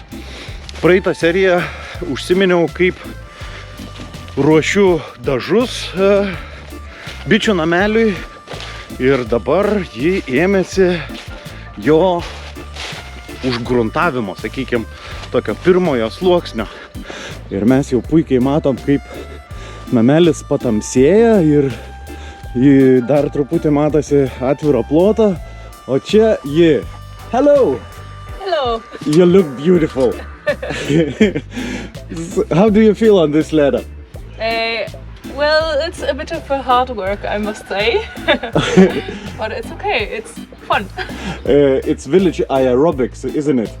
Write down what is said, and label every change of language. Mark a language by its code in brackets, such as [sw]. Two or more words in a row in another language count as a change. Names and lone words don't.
[lt] Praeitą seriją užsiminiau, kaip ruošiu dažus bičių nameliui ir dabar ji ėmėsi jo užgruntavimo, sakykime, tokio pirmojo sluoksnio. Ir mes jau puikiai matom, kaip namelis patamsėja ir dar truputį matosi atviro ploto. O čia ji. [en] Hello! Hello! You look beautiful. How do you feel on this ladder? Well, it's a bit of a hard work, I must say. But it's okay, it's fun. It's village aerobics, isn't it?